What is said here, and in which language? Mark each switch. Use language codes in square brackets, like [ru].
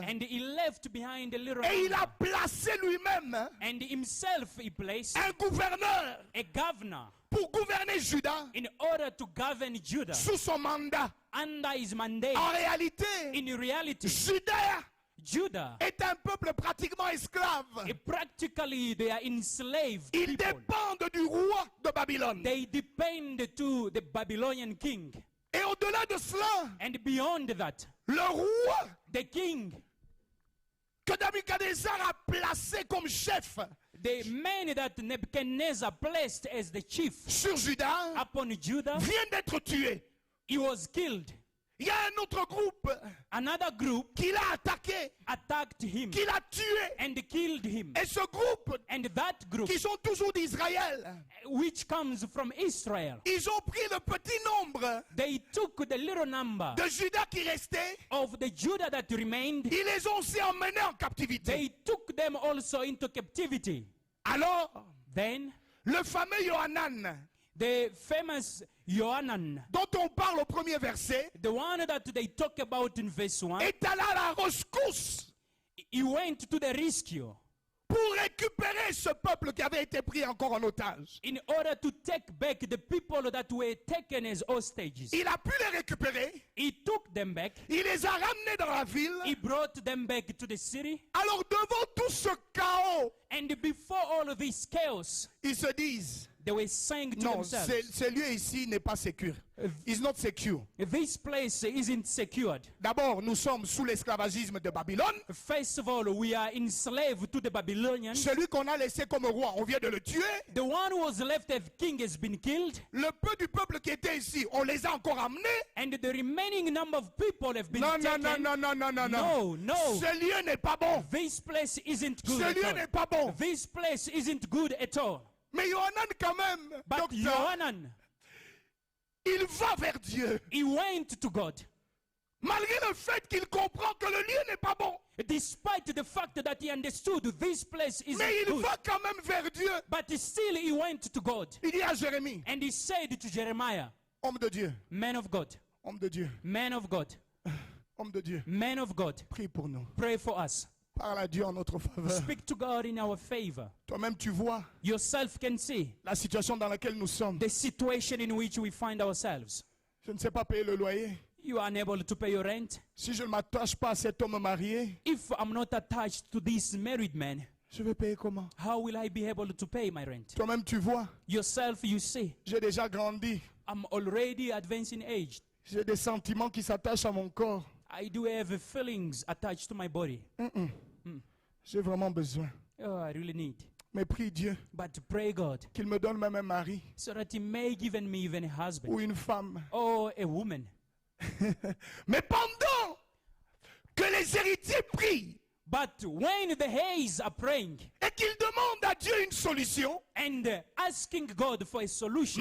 [en] And he left behind a little [fr] Et [en] number. [fr] il a placé lui-même [en] And himself he placed [fr] un gouverneur [en] a governor [fr] pour gouverner Juda [en] in order to govern Judah [fr] sous son mandat. [en] under his mandate. [fr] En réalité, [en] In reality, [fr] Juda est un peuple pratiquement esclave. [en] practically they are enslaved [fr] Ils [en] people. [fr] dépendent du roi de Babylone. [en] They depend to the Babylonian king. [fr] Et au-delà de cela, [en] And beyond that, [fr] le roi [en] the king, [fr] que Nabuchodonosor a placé comme chef [en] the man that Nebuchadnezzar placed as the chief [fr] sur Juda [en] upon Judah, [fr] vient d'être tué. [en] he was killed. [fr] Il y a un autre groupe [en] Another group [fr] qui l'a attaqué, [en] attacked him [fr] qui l'a tué. [en] and killed him. [fr] Et ce groupe, [en] And that group, [fr] qui sont toujours d'Israël, [en] which comes from Israel, [fr] ils ont pris le petit nombre [en] they took the little number [fr] de Judas qui restait, [en] of the Judah that remained, [fr] ils les ont aussi emmenés en captivité. [en] they took them also into captivity. [fr] Alors, [en] Then [fr] Le fameux Yohanan, [en] the famous Yohanan, [fr] dont on parle au premier verset, [en] the one that they talk about in verse 1, [fr] est allé à la rescousse [en] he went to the rescue [fr] pour récupérer ce peuple qui avait été pris encore en otage. [en] in order to take back the people that were taken as hostages. [fr] Il a pu les récupérer, [en] He took them back. [fr] il les a ramenés dans la ville. [en] He brought them back to the city. [fr] Alors devant tout ce chaos, [en] And before all of this chaos, [fr] ils se disent, [en] they were saying to [fr] non, [en] themselves, [fr] ce lieu ici n'est pas secure. [en] It's not secure. this place isn't secured. [fr] D'abord, nous sommes sous l'esclavagisme de Babylone. [en] First of all, we are enslaved to the Babylonians. [fr] Celui qu'on a laissé comme roi, on vient de le tuer. [en] The one who was left as king has been killed. [fr] Le peu du peuple qui était ici, on les a encore amenés. [en] And the remaining number of people have been [fr] Non, non, [en] taken. [fr] non, non, non, non, non, [en] No, [fr] non. [en] no. [fr] Ce lieu n'est pas bon. [en] This place isn't good [fr] Ce [en] at [fr] lieu [en] all. [fr] n'est pas bon. [en] This place isn't good at all. [fr] Mais Yohanan quand même, [en] But [fr] docteur, [en] Yohanan, [fr] il va vers Dieu. [en] he went to God. [fr] Malgré le fait qu'il comprend que le lieu n'est pas bon. [en] Despite the fact that he understood this place isn't [fr] Mais il [en] good. [fr] va quand même vers Dieu. [en] But still he went to God. [fr] Il dit à Jérémie, [en] And he said to Jeremiah, [fr] homme de Dieu, [en] man of God, [fr] homme de Dieu, [en] man of God, [fr] homme de Dieu, [en] man of God, [fr] prie pour nous. [en] pray for us. [fr] Parle à Dieu en notre faveur. [en] Speak to God in our favor. [fr] Toi-même, tu vois [en] Yourself can see [fr] la situation dans laquelle nous sommes. [en] the situation in which we find ourselves. [fr] Je ne sais pas payer le loyer. [en] You are unable to pay your rent. [fr] Si je ne m'attache pas à cet homme marié, [en] If I'm not attached to this married man, [fr] je vais payer comment? [en] how will I be able to pay my rent? [fr] Toi-même, tu vois, [en] Yourself, you see, [fr] j'ai déjà grandi. [en] I'm already advancing age. [fr] J'ai des sentiments qui s'attachent à mon corps. [en] I do have feelings attached to my body. [fr] J'ai vraiment besoin. [en] Oh, I really need. [fr] Mais prie Dieu [en] But pray God [fr] qu'il me donne même un mari [en] so that he may give me even a husband [fr] ou une femme. [en] or a woman. [fr] Mais pendant que les héritiers prient [en] But when the heirs are praying [fr] et qu'ils demandent à Dieu une solution, [en] and asking God for a solution,